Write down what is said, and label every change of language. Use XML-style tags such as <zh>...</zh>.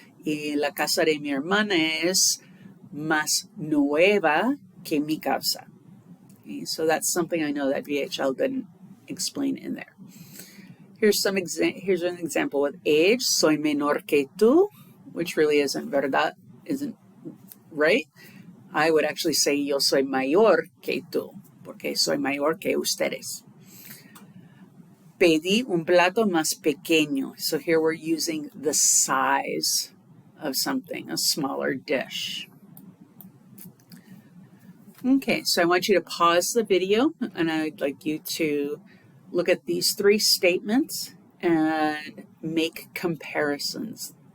<es>Y la casa de mi hermana es más nueva que mi casa.</es> <en>Okay, so that's something I know that VHL didn't explain in there. Here's an example with age.</en> <es>Soy menor que tú,</es> <en>which really isn't verdad, isn't right. I would actually say</en> <es>yo soy mayor que tú, porque soy mayor que ustedes. Pedí un plato más pequeño.</es> <en>So here we're using the size of something, a smaller dish. Okay, so I want you to pause the video and I'd like you to look at these three statements and make comparisons.</en>